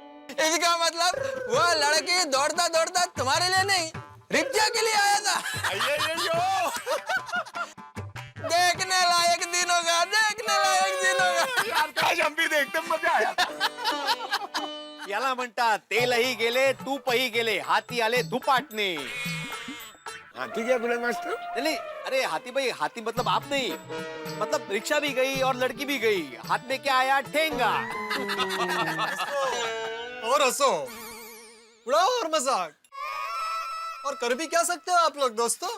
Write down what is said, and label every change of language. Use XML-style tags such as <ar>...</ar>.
<hi>इसका मतलब वो लड़की दौड़ता दौड़ता तुम्हारे लिए नहीं, रिक्शा के लिए आया था। देखने लायक दिन होगा, देखने लायक दिन होगा। यार काश हम भी देखते, मजा आया।</hi> <mr>याला म्हणतात तेलही गेले तूपही गेले हाती आले धुपाटणे।</mr> <hi>हाथी क्या बोले मास्टर? नहीं, अरे हाथी भाई, हाथी मतलब आप नहीं, मतलब रिक्शा भी गई और लड़की भी गई, हाथ में क्या आया? ठेंगा। और हंसो, उड़ाओ और मजाक, और कर भी क्या सकते हो आप लोग दोस्तों।</hi>